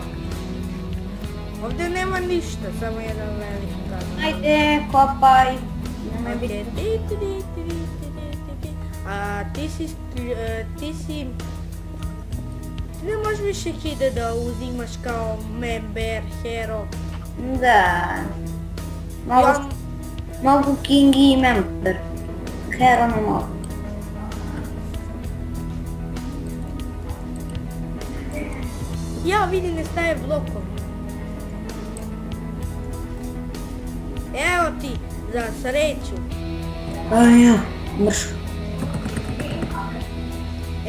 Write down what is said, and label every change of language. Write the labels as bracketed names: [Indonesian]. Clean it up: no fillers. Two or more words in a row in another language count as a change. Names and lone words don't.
[Bosnian] Ovdje nema ništa, samo jedan velik kamen. Ajde, kopaj. A ti si... Ti ne možeš više hide da uzimaš kao member, hero. Da. Mogu king i member. Hero ne mogu. Ja vidim ne staje blokom. Evo ti, za sreću. Ja, mrš.